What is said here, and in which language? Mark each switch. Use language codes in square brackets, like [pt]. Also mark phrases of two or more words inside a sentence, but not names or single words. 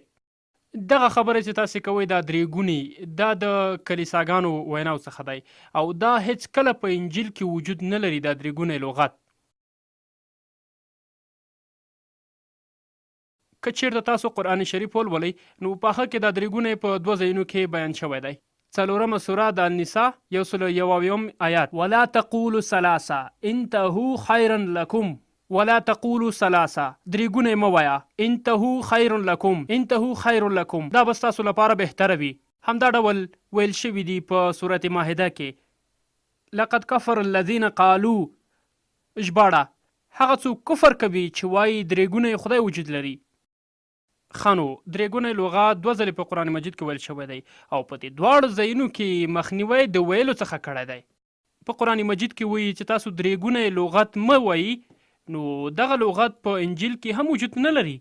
[ps] دغه خبره چې تاسې کوئ دا 3 ګونی دا د کلیساګانو ویناو څخه دی او دا هیڅ کله په انجیل کې وجود نه لري. دا 3 ګونی لغت که چېرته تاسو قرآن شریف ولولئ نو په هغه کې دا 3 ګونی په 2 ځایونو کې بیان شوی دی. 4مه سوره د النساء 101 آیات [ar] ولا تقولوا ثلاثه انتهوا خيرا لكم ولا تقولوا ثلاثه [ps] 3 ګونی مه وایه [ar] انتهوا خيرا لكم انتهوا خير لكم [ps] دا به ستاسو لپاره بهتره وي. همدا ډول ویل شوي دي په سورة ماهده کې [ar] لقد كفر الذين قالوا [ps] ژباړه هغه څوک کفر کوي چې وایي 3 ګونی خدای وجود لري. خانو 3 ګونی لغات 2 ځلې په قرآن مجید کې ویل شوی دی او په دې 2 ځایونو کې مخنیوی د ویلو څخه کړی دی. په قرآن مجید کې وایي چې تاسو 3 ګونی لغت مه وایي، نو دغه لغت په انجیل کې هم وجود نه لري.